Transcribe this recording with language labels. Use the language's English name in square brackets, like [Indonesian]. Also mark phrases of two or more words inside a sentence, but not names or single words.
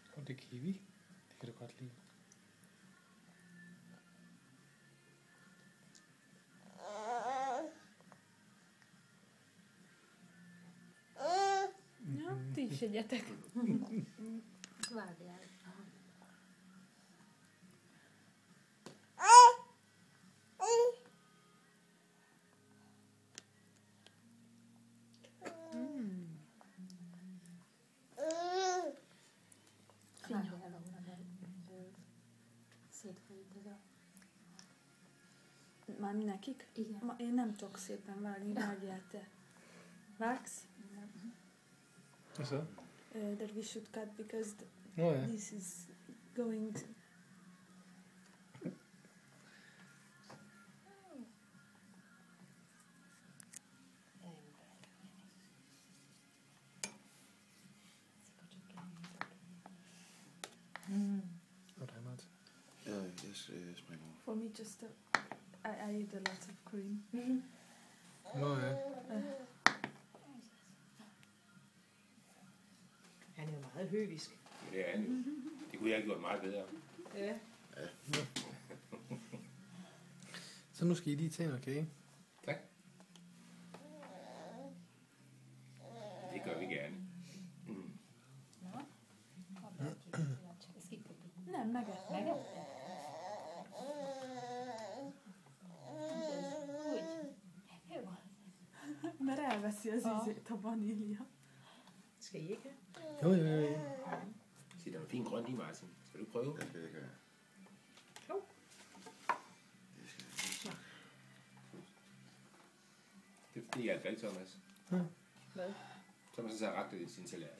[Danish] det kiwi. Det kan du godt lide. Ja, [Hungarian] ti is egyetek. Várjál. Várjál, ahol szétfolyik ez a... Már nekik? Igen. Én nem tudok szépen vágni, vágjál te. Vágsz? [Danish] Hvad så? [English] That we should cut because [Danish] Nå ja. [English] this is going to... [Danish] Og dig, Martin. Ja, jeg springer over. [English] For me just I ate a lot of cream. [Danish] Nå ja. Han er jo meget høvisk. Det er han jo. Det kunne jeg have gjort meget bedre. Ja. Så nu skal I lige tage noget kage. Tak. Det gør vi gerne. [Hungarian] Nem, megettem. Mert elveszi az ízét a vanília. [Danish] Skal I ikke have? Jo, jo, jo. Se, der er noget fint grønt i, Martin. Skal du prøve? Det skal jeg ikke have. Jo. Det skal jeg ikke. Det er fordi, jeg er valgt, Thomas. Hvad? Thomas har rakt i sin tallerken.